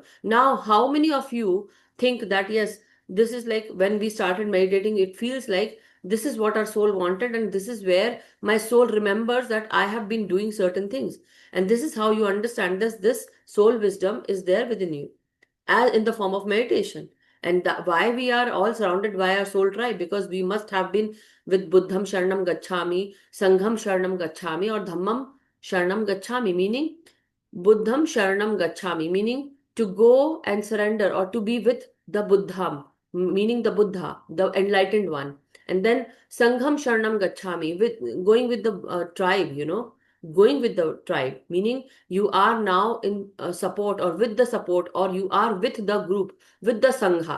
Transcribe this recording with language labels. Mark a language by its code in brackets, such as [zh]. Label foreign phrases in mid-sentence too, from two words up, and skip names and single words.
[en] Now, how many of you think that, yes, this is like when we started meditating, it feels like this is what our soul wanted, and this is where my soul remembers that I have been doing certain things. And this is how you understand this soul wisdom is there within you, as in the form of meditation. And why we are all surrounded by our soul tribe, because we must have been with [pi] Buddham Sharanam Gacchami, Sangham Sharanam Gacchami, [en] or [pi] Dhammam Sharanam Gacchami, [en] meaning [pi] Buddham Sharanam Gacchami, [en] meaning to go and surrender or to be with the Buddham, meaning the Buddha, the enlightened one. [pi] And then Sangham Sharanam Gacchami, [en] with going with the tribe, going with the tribe, meaning you are now in support, or with the support, or you are with the group, with the Sangha.